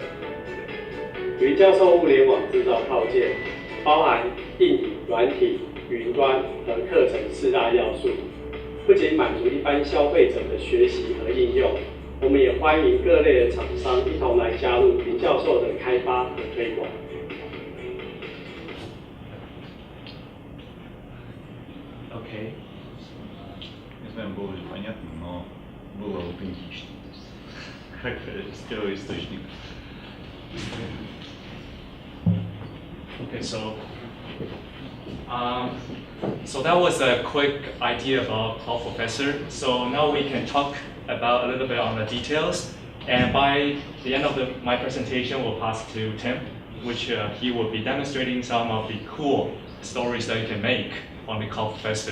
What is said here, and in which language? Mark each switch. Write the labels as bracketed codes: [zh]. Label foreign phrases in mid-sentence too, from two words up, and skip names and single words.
[zh] 云教授物联网制造套件包含硬体、软体、云端和课程4大要素，不仅满足一般消费者的学习和应用，我们也欢迎各类的厂商一同来加入云教授的开发和推广。 [en] Okay. [ru] Не знаю, было ли понятно, но было аутентично. Как первоисточник. [en] Okay, so that was a quick idea about Cloud Professor. So now we can talk about a little bit on the details. And by the end of my presentation, we'll pass to Tim, which he will be demonstrating some of the cool stories that you can make on the Cloud Professor.